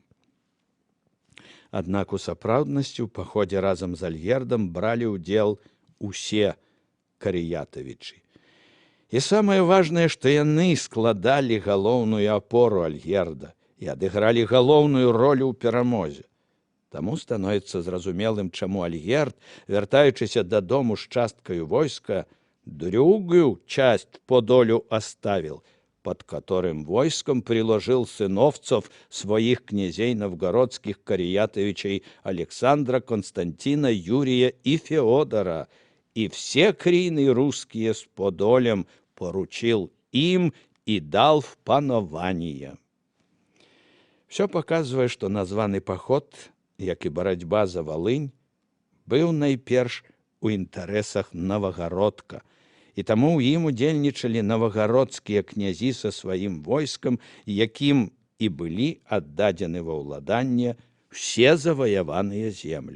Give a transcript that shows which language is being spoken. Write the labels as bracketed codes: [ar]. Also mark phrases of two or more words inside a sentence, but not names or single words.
[be] Аднак у сапраўднасці ў паходзе разам з Альгердам бралі ўдзел усе Карыятавічы. І самае важнае, што яны складалі галоўную апору Альгерда і адыгралі галоўную ролю ў перамозе. Таму становіцца зразумелым, чаму Альгерд, вяртаючыся дадому з часткаю войска, [ru] другую часть Подолю оставил, под которым войском приложил сыновцев своих князей новгородских Кариятовичей Александра, Константина, Юрия и Феодора, и все крины русские с Подолем поручил им и дал в панование. Все показывает, что названный поход [be] як і барацьба за Валынь, быў найперш у інтарэсах Навагародка, і таму ў ім удзельнічалі навагародскія князі са сваім войскам, якім і былі аддадзены ва ўладанне ўсе заваяваныя землі.